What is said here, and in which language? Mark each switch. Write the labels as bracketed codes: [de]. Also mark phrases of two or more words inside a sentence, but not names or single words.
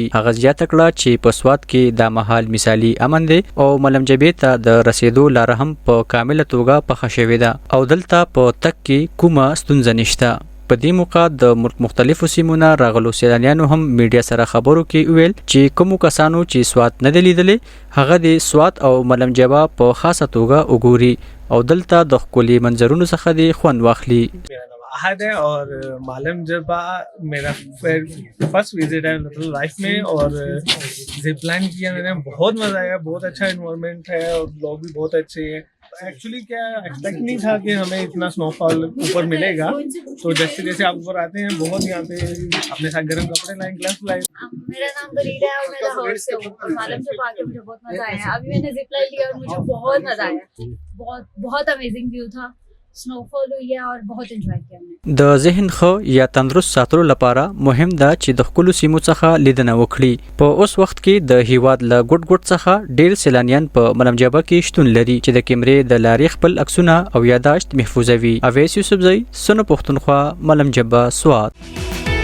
[ps] هغه زیاته کړه چې په سوات کې د مهال مثالي امن دی او ملمجبي ته د رسیدو لار هم په کامله توګه پخه شوې ده او دلته په تک کې کومه ستونزه نشته. په دې موقع د ملک مختلفو سیمونو راغلو سیلانیانو هم میډیا سره خبرو کې ویل چې کوم کسانو چې سوات نه دی لیدلی هغه د سوات او ملمجبه په خاصه توګه وګوري او دلته د ښکلي منظرونو څخه دی خوند واخلي. [ur] احد ہے اور مالم جبہ میرا [en] first visit [ur] ہے مطلب لائف میں اور [en] zip line [ur] کیا میں نے، بہت مزا آیا. بہت اچھا انوائرمنٹ ہے اور لوگ بھی بہت اچھے ہیں۔ ایکچوئلی کیا ایکسپیکٹ نہیں تھا کہ ہمیں اتنا سنوفال اوپر ملے گا، تو جیسے جیسے آپ اوپر آتے ہیں بہت یہاں پہ اپنے ساتھ گرم کپڑے لائے، گلووز لائے. میرا نام بریڈا ہے اور میں لاہور سے ہوں۔ مالم جب آ کے مجھے بہت مزا آیا. ابھی میں نے [en] zip line [ur] لیا اور مجھے بہت مزا آیا. बहुत [en] amazing view [ur] था. سنوفال ہوئی ہے اور بہت انجوائے کیا ہم نے. [ps] د ذهن خو یا تندرست ساتلو لپاره مهم ده چې د خپل سیمو څخه لیدنه وکړي. په اوس وخت کې د هیواد له ګډ څخه ډیر سیلانیان په ملمجبه کې شتون لري چې د کیمرې د لارې خپل عکسونه او یاداشت محفوظوي. اویس یوسفزئی، سن پښتونخوا، ملمجبه، سوات.